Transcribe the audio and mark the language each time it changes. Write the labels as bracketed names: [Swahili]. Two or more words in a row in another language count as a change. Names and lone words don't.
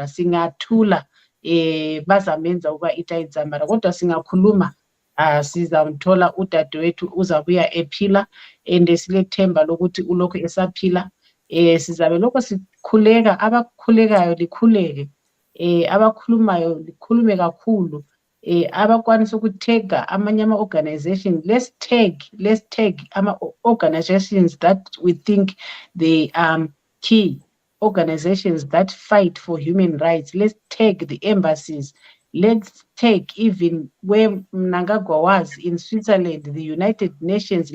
[North Ndebele] Singathula bazamenza ukuba iTayidzamara, kodwa singakhuluma sizamthola udadewethu, uzabuya ephila, and silethemba lokuthi ulokhu esaphila. Sizabe lokho sikhuleka, abakhulekayo likhuleke, abakhulumayo likhulume kakhulu, abakwanisa ukuthega amanye ama-organization. [English] Let's tag ama-organizations that we think they key organizations that fight for human rights. Let's take the embassies. Let's take even where Mnangagwa was in Switzerland, the United Nations.